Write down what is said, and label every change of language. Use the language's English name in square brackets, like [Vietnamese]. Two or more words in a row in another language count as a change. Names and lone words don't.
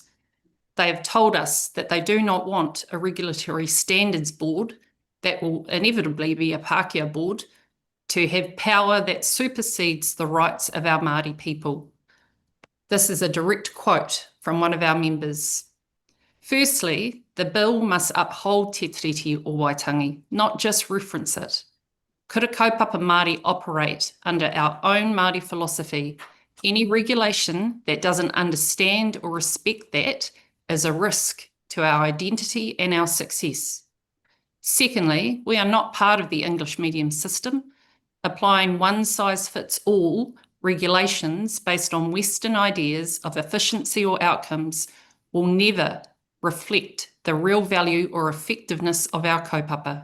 [English] They have told us that they do not want a regulatory standards board that will inevitably be a Pākehā board to have power that supersedes the rights of our Māori people. This is a direct quote from one of our members. Firstly, the bill must uphold Te Tiriti o Waitangi, not just reference it. [Māori] Kura kaupapa Māori [English] operate under our own Māori philosophy. Any regulation that doesn't understand or respect that is a risk to our identity and our success. Secondly, we are not part of the English medium system. Applying one-size-fits-all regulations based on Western ideas of efficiency or outcomes will never reflect the real value or effectiveness of our kaupapa.